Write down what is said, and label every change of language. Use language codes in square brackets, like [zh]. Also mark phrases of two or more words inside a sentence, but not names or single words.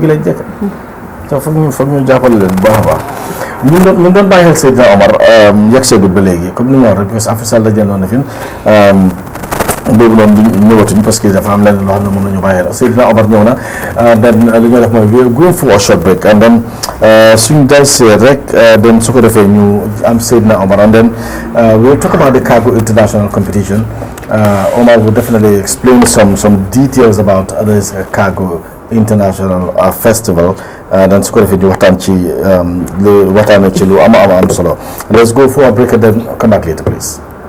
[wo] lañ jekk so foog ñu jàppale leen bu baax a baax ñu doon bàyyi xel Seydina Omar yegg seegul ba léegi comme ni nga wax rek [fr] parce que [wo] Afrique Sall la jëndoon na fi boobu noonu ñëwatuñ [fr] parce que [wo] dafa am leneen loo xam ne mën nañu bàyyi xel Seydina Omar ñëw na den li ñuy def mooy [en] we are going for a short break and then [wo] suñ dal see rek den su ko defee ñu am Seydina Omar [en] and then we'll talk about the Cargo International Competition. Omar will definitely explain some details about this Cargo International Festival. [wo] Dan su ko defee ñu waxtaan ci lu am solo. [en] Let's go for a break and then come back later, please.